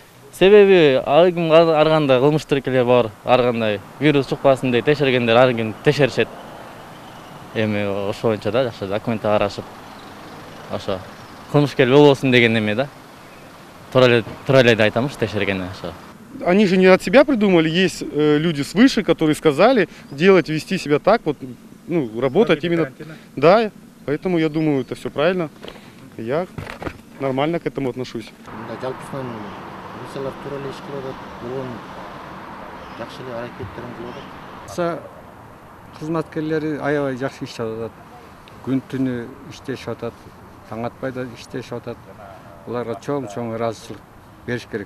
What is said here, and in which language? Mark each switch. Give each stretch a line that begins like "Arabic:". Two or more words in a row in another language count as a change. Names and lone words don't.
Kyrgyz: Себеби ар ким ар кандай кылмыш тиркелер бар, ар кандай вирус чукпасын деп текшергендер ар ким текшеришет. Эми ошол боюнча да жакшы документти карашып, ошо кылмышкер болбосун деген эме да. Тура эле деп айтамынчы текшергени ошо.
Russian: Они же не от себя придумали, есть люди свыше, которые сказали делать, вести себя так, вот, ну, работать именно. Да, поэтому я думаю, это все правильно. Я нормально к этому отношусь.
Kyrgyz: Кызматкерлери аябай жакшы иштеп атат. Күн-түнү иштешип атат, таң атпай да иштешип атат. Буларга чоң ыраазычылык бериш керек.